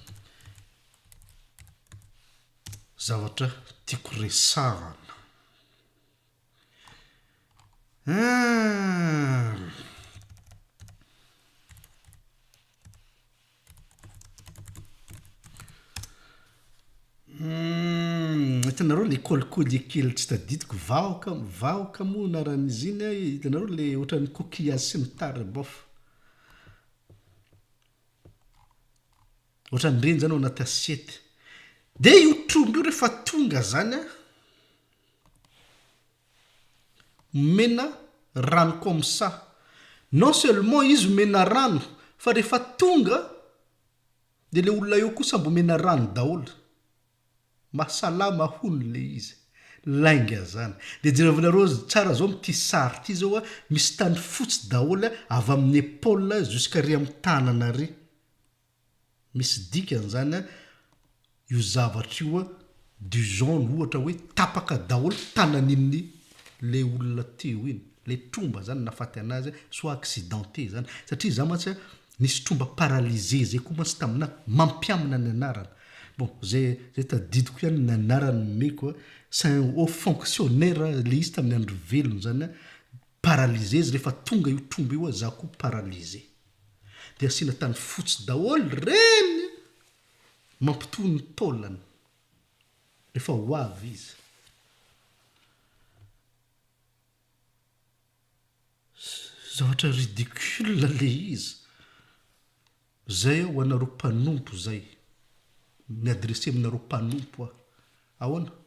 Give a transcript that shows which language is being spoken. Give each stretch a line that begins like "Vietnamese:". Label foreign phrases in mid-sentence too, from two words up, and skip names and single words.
Malagasy: zavatra tiako resarana hitanareo le kolikoly kely tsy tadidiko vahoaka moa naran'izy iny hitanareo le ohatran'ny coquillage sy ny tary bof ohatran'ireny zany ao anaty assiety de io tromby io rehefa tonga zany mena rano
French: comme ça
Malagasy: non seulement izy mena rano fa rehefa tonga de le olona eo kosa mbo mena rano daholo mahasalama hony le izy lainga zany de jerevanareo tsara zao mity sary ty zao misy tany fotsy daholo avy amin'ny épaule jusqu'à amin'ny tanana ary misy dikan'izany io zavatra io
French: du jaune
Malagasy: ohatra hoe tapaka daholo tanan'inny le olona teo iny le tromba zany nafaty anazy
French: soit accidenté
Malagasy: zany satria za mantsy nisy tromba paralysé zay koa mantsy tamina mampiamina ny anarana bon zay tadidiko ihany ny anarany meko
French: c'est un haut fonctionnaire
Malagasy: le izy tamin'ny andro velony zany paralysé izy rehefa tonga io tromba io za koa paralysé de asina tany fotsy daholo reny mampitohy ny taolany rehefa ho avy izy zavatra ridicule le izy zay ho anareo mpanompo zay ny adressé aminareo mpanompo ahoana